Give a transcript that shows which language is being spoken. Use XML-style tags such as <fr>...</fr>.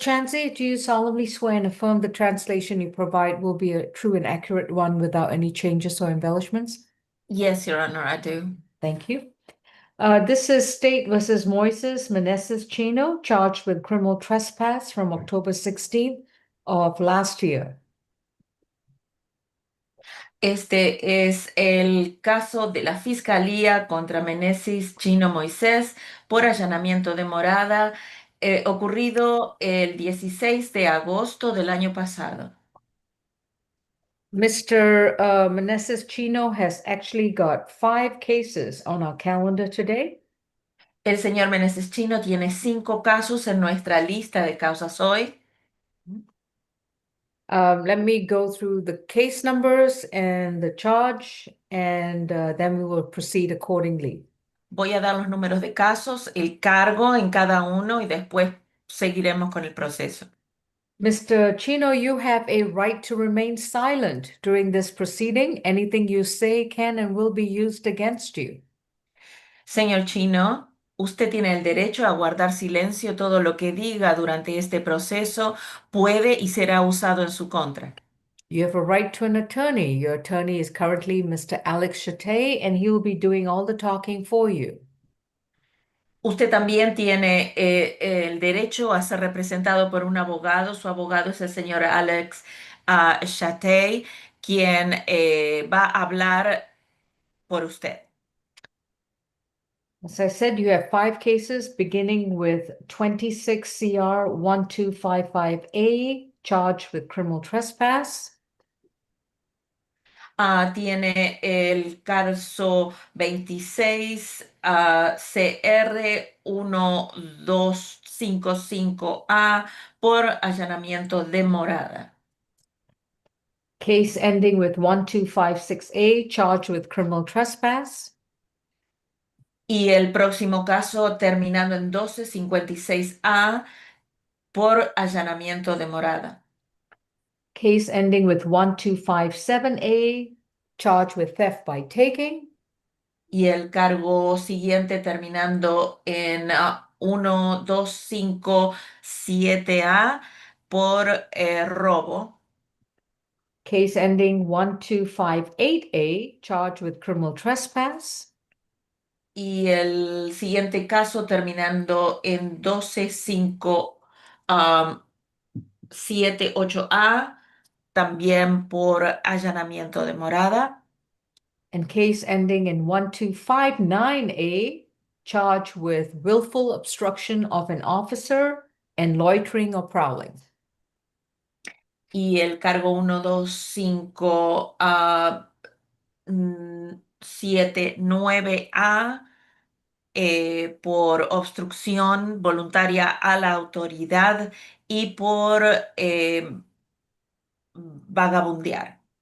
<en>Chansey, do you solemnly swear and affirm the translation you provide will be a true and accurate one without any changes or embellishments? Yes, Your Honor, I do. Thank you. This is State versus Moises Maness Chino, charged with criminal trespass from October 16th of last year.</en> <es>Este es el caso de la Fiscalía contra Menezes Chino Moisés por allanamiento de morada ocurrido el 16 de agosto del año pasado.</es> <en>Mr. Maness Chino has actually got 5 cases on our calendar today.</en> <es>El señor Meneses Chino tiene 5 casos en nuestra lista de causas hoy.</es> <en>Let me go through the case numbers and the charge, and then we will proceed accordingly.</en> <es>Voy a dar los números de casos, el cargo en cada uno y después seguiremos con el proceso.</es> <en>Mr. Chino, you have a right to remain silent during this proceeding. Anything you say can and will be used against you.</en> <es>Señor Chino, usted tiene el derecho a guardar silencio. Todo lo que diga durante este proceso puede y será usado en su contra.</es> <en>You have a right to an attorney. Your attorney is currently Mr. Alex Chate, and he will be doing all the talking for you.</en> <es>Usted también tiene el derecho a ser representado por un abogado. Su abogado es el señor Alex Chate, quien va a hablar por usted.</es> <en>As I said, you have 5 cases beginning with 26 CR 1255A, charged with criminal trespass.</en> <es>Tiene el caso 26 CR 1255A por allanamiento de morada.</es> <en>Case ending with 1256A, charged with criminal trespass.</en> <es>Y el próximo caso terminando en 1256A por allanamiento de morada.</es> <en>Case ending with 1257A, charged with theft by taking.</en> <es>Y el cargo siguiente terminando en 1257A por robo.</es> <en>Case ending 1258A, charged with criminal trespass.</en> <es>Y el siguiente caso terminando en 12578A, también por allanamiento de morada.</es> <en>And case ending in 1259A, charged with willful obstruction of an officer and loitering or prowling.</en> <es>Y el cargo 12579A por obstrucción voluntaria a la autoridad y por vagabundear.</es>